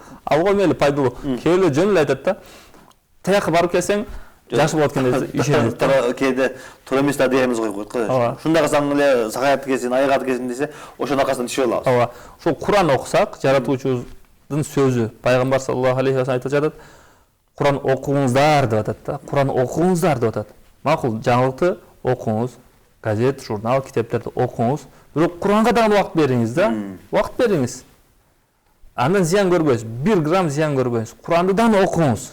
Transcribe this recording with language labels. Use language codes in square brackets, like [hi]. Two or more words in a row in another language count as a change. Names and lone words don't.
[ky] Ал го мейли пайдалуу. Кээ бирлер жөн эле айтат да. Тияка барып келсең жакшы болот экен десе ишенет. Кээде туура эмес да дегенибиз коюп коет го. Шундай кылсаң эле сакаят экенсиң, айыгат экенсиң десе, ошонун аркасынан иши болобуз. Ооба. Ошол Куран окусак, жаратуучубуздун сөзү, пайгамбар [ar] صلى الله عليه وسلم [ky] айтып жатат. Куран окуңуздар деп атат да. Куран окуңуздар деп атат. Макул, жаңылыкты окуңуз, газет, журнал, китептерди окуңуз. Бирок Куранга дагы убакыт бериңиз да. Убакыт бериңиз. Андан зыян көрбөйсүз. 1 грамм зыян көрбөйсүз. Куранды дагы окуңуз.